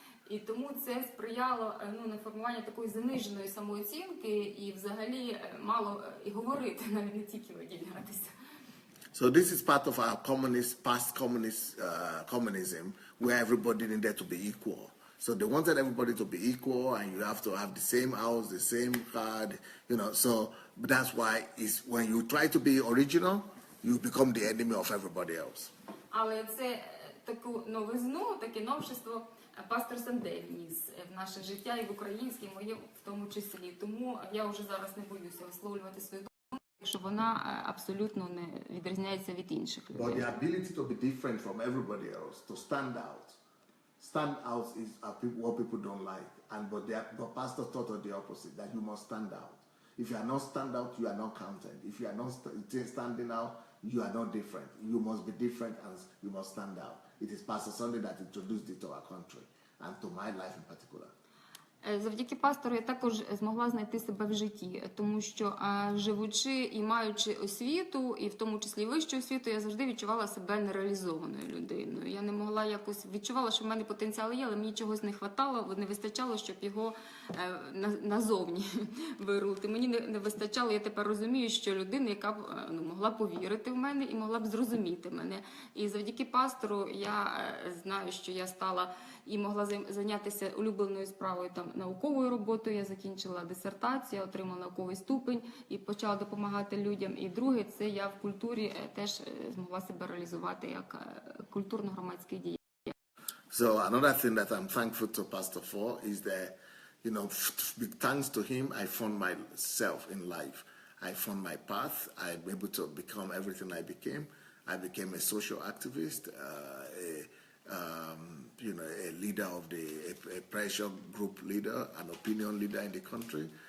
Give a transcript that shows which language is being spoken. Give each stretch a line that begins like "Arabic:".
Ukrainian: І тому це сприяло на формуванню такої заниженої самооцінки і взагалі мало і говорити, навіть не тільки виділятися.
English: So this is part of our past communism, where everybody needed to be equal. So they wanted everybody to be equal, and you have to have the same house, the same car, So that's why when you try to be original, you become the enemy of everybody else.
Ukrainian: Але це таку новизну, таке новшество пастор Сандей вніс в наше життя і в українське, і моє в тому числі. Тому я вже зараз не боюся висловлювати свою думку, що вона абсолютно не відрізняється від інших людей.
English: But the ability to be different from everybody else, to stand out. Stand out is what people don't like. But pastor taught us the opposite, that you must stand out. If you are not stand out, you are not counted. If you are not standing out, you are not different. You must be different and you must stand out. It is Pastor Sandey that introduced it to our country and to my life in particular.
Ukrainian: Завдяки пастору я також змогла знайти себе в житті, тому що живучи і маючи освіту, і в тому числі вищу освіту, я завжди відчувала себе нереалізованою людиною. Я не могла якось, відчувала, що в мене потенціал є, але мені чогось не вистачало, не вистачало, щоб його назовні вирулити. Мені не вистачало, я тепер розумію, що людина, яка б могла повірити в мене і могла б зрозуміти мене. І завдяки пастору я знаю, що я стала і могла зайнятися улюбленою справою, там, науковою роботою. Я закінчила дисертацію, отримала науковий ступень і почала допомагати людям. І друге, це я в культурі теж змогла себе реалізувати як культурно-громадський діяч.
English: So another thing that I'm thankful to Pastor for is that, thanks to him, I found myself in life. I found my path. I'm able to become everything I became. I became a social activist, a leader of a pressure group leader, an opinion leader in the country.